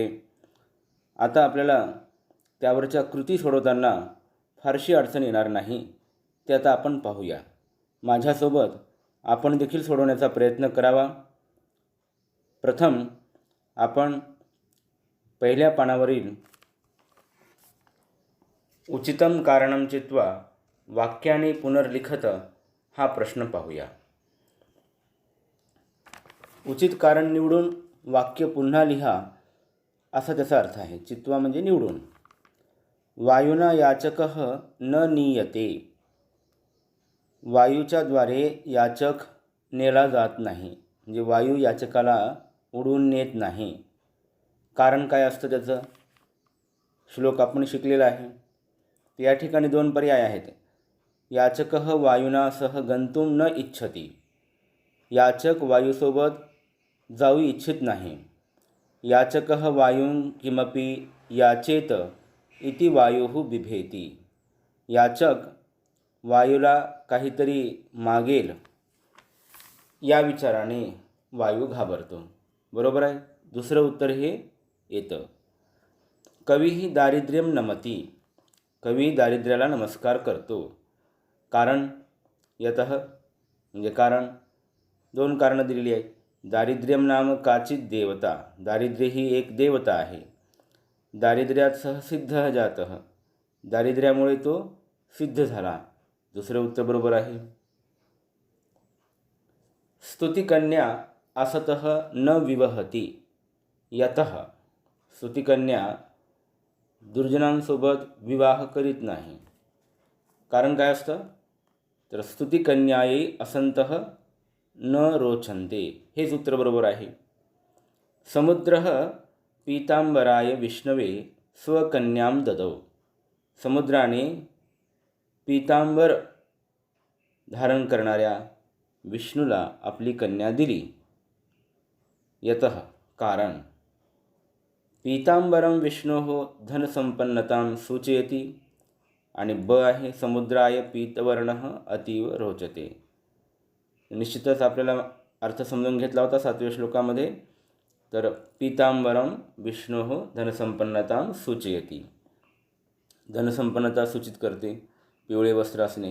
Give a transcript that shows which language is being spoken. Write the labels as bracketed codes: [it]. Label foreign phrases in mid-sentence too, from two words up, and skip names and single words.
[mr] आता आपल्याला त्यावरच्या कृती सोडवताना फारशी अडचण येणार नाही, ते आता आपण पाहूया। माझ्यासोबत आपण देखील सोडवण्याचा प्रयत्न करावा। प्रथम आपण पहिल्या पानावरील [sa] उचितम कारणम चित्वा वाक्यानि पुनर्लिखत [mr] हा प्रश्न पाहूया। उचित कारण निवडून वाक्य पुन्हा लिहा असा त्याचा अर्थ आहे। [sa] चित्वा [mr] म्हणजे निवडून। [sa] वायुना याचकः न नीयते, [mr] वायूच्या द्वारे याचक नेला जात नाही, म्हणजे वायू याचकाला उडवून नेत नाही। कारण काय असतं त्याचं? श्लोक आपण शिकलेला आहे। या ठिकाणी दोन पर्याय आहेत। [sa] याचकः वायुना सह गंतुम न इच्छति, [mr] याचक वायूसोबत जाऊ इच्छित नाही। [sa] याचकः वायुं किमपि याचेत इति वायुः बिभेति, [mr] याचक वायूला काहीतरी मागेल या विचाराने वायू घाबरतो। बरोबर आहे। दुसरं उत्तर हे येतं। [sa] कवीही दारिद्र्यम नमती, [mr] कवी दारिद्र्याला नमस्कार करतो। कारण यतः म्हणजे कारण, दोन कारणं दिलेली आहेत। [sa] दारिद्र्यम नाम काचित देवता, [mr] दारिद्र्य ही एक देवता आहे। [sa] दारिद्र्यात सह सिद्ध जातः, [mr] दारिद्र्यामुळे तो सिद्ध झाला। दुसरे उत्तर बरोबर आहे। [sa] स्तुतिकन्या असतः न विवहती, यतः [mr] स्तुतिकन्या दुर्जनांसोबत विवाह करीत नाही। कारण काय असतं? तर [sa] स्तुतिकन्यायै असंतः न रोचन्ते, [mr] हेच उत्तर बरोबर आहे। [sa] समुद्रः पीतांबराय विष्णवे स्वकन्यां ददौ, [mr] समुद्राने पीतांबर धारण करणाऱ्या विष्णूला आपली कन्या दिली। [sa] यतः कारण, पीतांबरम विष्णोः धनसंपन्नतां सूचयति, [mr] आणि ब आहे [sa] समुद्राय पीतवर्णः अतीव रोचते। [mr] निश्चितच आपल्याला अर्थ समजून घेतला होता 7व्या श्लोकामध्ये। तर [sa] पीतांबरम विष्णोः धनसंपन्नतां सूचयति, [mr] धनसंपन्नता सूचित करते पिवळे वस्त्र असणे।